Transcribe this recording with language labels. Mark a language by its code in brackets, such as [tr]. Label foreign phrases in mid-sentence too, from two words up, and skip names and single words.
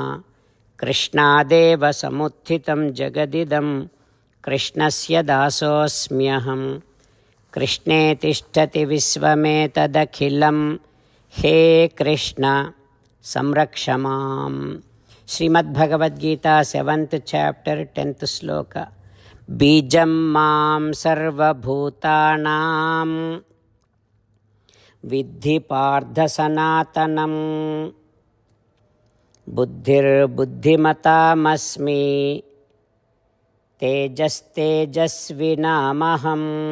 [sa] कृष्णदेव समुत्थितं जगदिदं कृष्णस्य दासोऽस्म्यहम्. कृष्णे तिष्ठति विश्वमेतदखिलम्. हे कृष्ण संरक्षमाम्. [en] Srimad Bhagavad Gita 7th chapter 10th sloka. [sa] बीजं मां सर्व भूतानां विद्धि पार्थ सनातनम् बुद्धिर् बुद्धिमताम्-अस्मि तेजस् तेजस्विनामहम्.